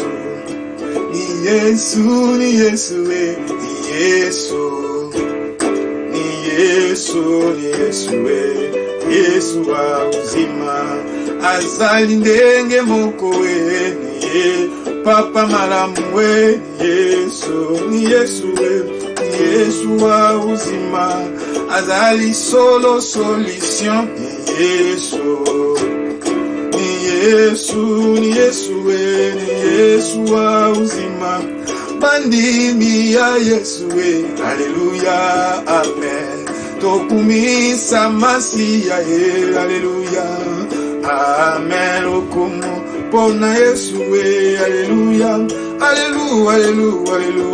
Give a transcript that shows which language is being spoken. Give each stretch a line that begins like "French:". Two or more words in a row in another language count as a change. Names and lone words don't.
Swahili: Ni Yesu Yesu wa uzima.
Lingala: Azali ndenge moko we ni papa malamu we
Swahili: ni Yesu wa uzima.
Lingala: Azali solo solution
Swahili: ni Yesu wa uzima.
Lingala: Bandimi ya Yesu we.
French: Alléluia, amen.
Lingala: Tokumisa masiya ye.
French: Alléluia, amen.
Lingala: Okumu pona Yesu we.
French: Alléluia, alléluia, alléluia.